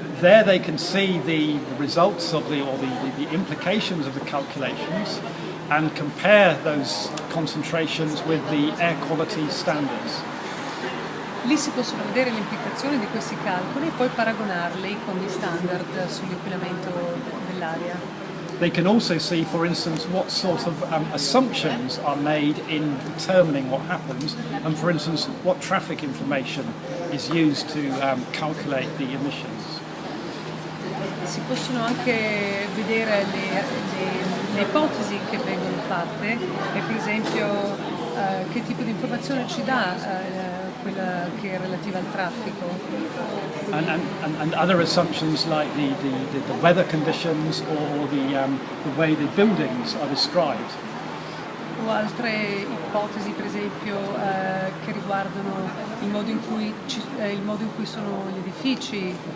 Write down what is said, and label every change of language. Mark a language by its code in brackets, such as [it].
[en] There they can see the results of the implications of the calculations and compare those concentrations with the air quality standards. [it] Lì si possono vedere le implicazioni di questi calcoli e poi paragonarli con gli standard sull'inquinamento dell'aria. [en] They can also see, for instance, what sort of assumptions are made in determining what happens, and for instance, what traffic information is used to calculate the emissions. [it] Si possono anche vedere le ipotesi che vengono fatte e per esempio che tipo di informazione ci dà quella che è relativa al traffico. [en] And other assumptions like the weather conditions or the way the buildings are described. [it] O altre ipotesi per esempio che riguardano il modo in cui sono gli edifici.